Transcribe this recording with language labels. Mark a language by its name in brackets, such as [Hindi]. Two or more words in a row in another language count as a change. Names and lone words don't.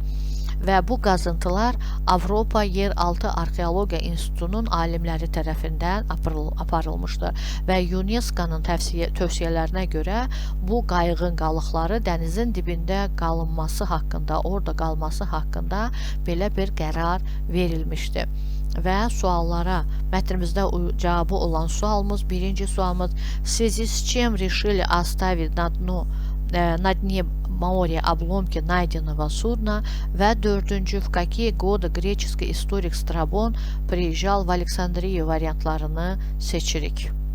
[Azerbaijani] Və bu qazıntılar Avropa Yeraltı Arxeologiya İnstitutunun alimləri tərəfindən aparılmışdır və UNESCO-nun tövsiyələrinə görə bu qayığın qalıqları dənizin dibində qalınması haqqında, orada qalması haqqında belə bir qərar verilmişdir. Və suallara, mətnimizdə cavabı olan sualımız, birinci sualımız, [Russian] в связи с чем решили оставить на дне моря обломки найденного судна [Azerbaijani] və dördüncü, [Russian] в какие годы греческий историк Strabon приезжал в Александрию [Azerbaijani] variantlarını seçirik.